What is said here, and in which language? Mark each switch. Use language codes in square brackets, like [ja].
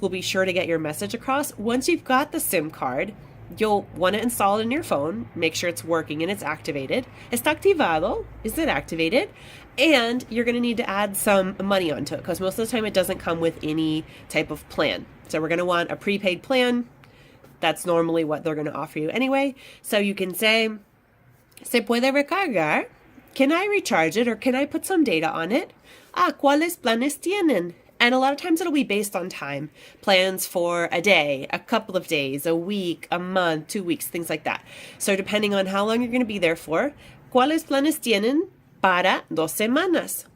[en] Will be sure to get your message across. Once you've got the SIM card, you'll want to install it in your phone, make sure it's working and it's activated. [es] ¿Está activado? [en] Is it activated? And you're going to need to add some money onto it because most of the time it doesn't come with any type of plan. So we're going to want a prepaid plan. That's normally what they're going to offer you anyway. So you can say, [es] ¿Se puede recargar? [en] Can I recharge it or can I put some data on it? [es] ¿Cuáles planes tienen? [en] And a lot of times it'll be based on time. Plans for a day, a couple of days, a week, a month, 2 weeks, things like that. So depending on how long you're going to be there for, [es] ¿cuáles planes tienen para 2 semanas?